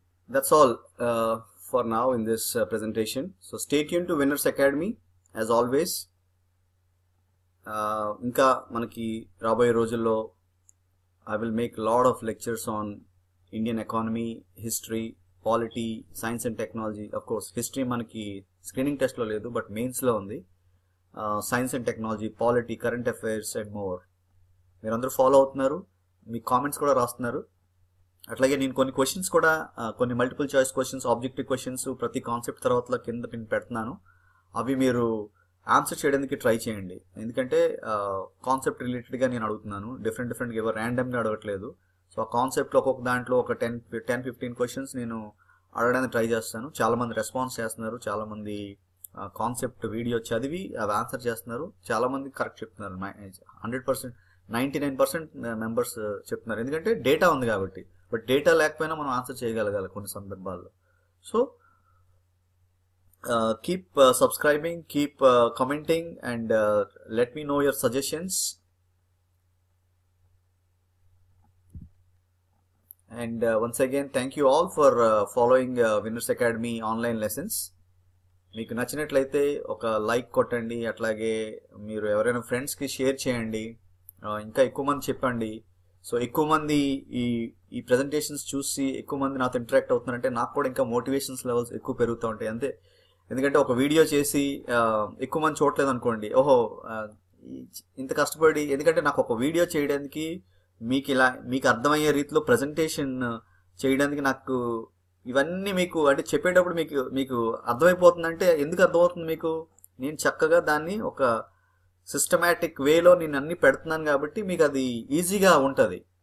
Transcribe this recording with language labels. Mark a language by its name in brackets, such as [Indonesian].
[English] That's all for now in this presentation. So stay tuned to Winners Academy as always. [Telugu] ఇంకా మనకి రాబోయే రోజుల్లో [English] I will make a lot of lectures on Indian economy, history, polity, science and technology. Of course, [Telugu] history మనకి screening టెస్ట్లో లేదు, but మెయిన్స్లో ఉంది. Science and technology, polity, current affairs and more. మీరందరూ ఫాలో అవుతున్నారు, మీ కామెంట్స్ కూడా రాస్తున్నారు. అట్లాగే నేను కొన్ని క్వశ్చన్స్ కూడా, కొన్ని multiple choice questions, objective questions ప్రతి కాన్సెప్ట్ తర్వాత కింద నేను పెడుతున్నాను. అవి మీరు ఆన్సర్ చేయడానికి ట్రై చేయండి. ఎందుకంటే కాన్సెప్ట్ రిలేటెడ్గా నేను అడుగుతున్నాను, డిఫరెంట్గా ఎవరు ర్యాండమ్గా అడగట్లేదు. సో ఆ కాన్సెప్ట్లో ఒక్కొక్క దాంట్లో ఒక 10-15 క్వశ్చన్స్ నేను అడగడానికి ట్రై చేస్తాను. చాలామంది రెస్పాన్స్ చేస్తున్నారు, చాలామంది కాన్సెప్ట్ వీడియో చదివి అవి ఆన్సర్ చేస్తున్నారు. చాలామంది కరెక్ట్ చెప్తున్నారు. 100%, 99% మెంబర్స్ చెప్తున్నారు. ఎందుకంటే డేటా ఉంది కాబట్టి. బట్ డేటా లేకపోయినా మనం ఆన్సర్ చేయగలగాలి కొన్ని సందర్భాల్లో. [English] So keep subscribing, keep commenting, and let me know your suggestions. And once again, thank you all for following Winners Academy online lessons. [Telugu] మీకు నచ్చినట్లయితే ఒక లైక్ కొట్టండి, అట్లాగే మీరు ఎవరైనా ఫ్రెండ్స్కి షేర్ చేయండి, ఇంకా ఎక్కువ మంది చెప్పండి. సో ఎక్కువ మంది ఈ ప్రెజెంటేషన్స్ చూసి ఎక్కువ మంది నాతో ఇంటరాక్ట్ అవుతున్నారంటే నాకు కూడా ఇంకా మోటివేషన్స్ లెవెల్స్ ఎక్కువ పెరుగుతూ ఉంటాయి అంతే. ఎందుకంటే ఒక వీడియో చేసి ఎక్కువ మంది చూడలేదు అనుకోండి, ఓహో ఇంత కష్టపడి, ఎందుకంటే నాకు ఒక వీడియో చేయడానికి మీకు అర్థమయ్యే రీతిలో ప్రజెంటేషన్ చేయడానికి నాకు ఇవన్నీ మీకు అంటే చెప్పేటప్పుడు మీకు అర్థమైపోతుందంటే ఎందుకు అర్థమవుతుంది మీకు, నేను చక్కగా దాన్ని ఒక సిస్టమేటిక్ వేలో నేను అన్ని పెడుతున్నాను కాబట్టి మీకు అది ఈజీగా ఉంటుంది.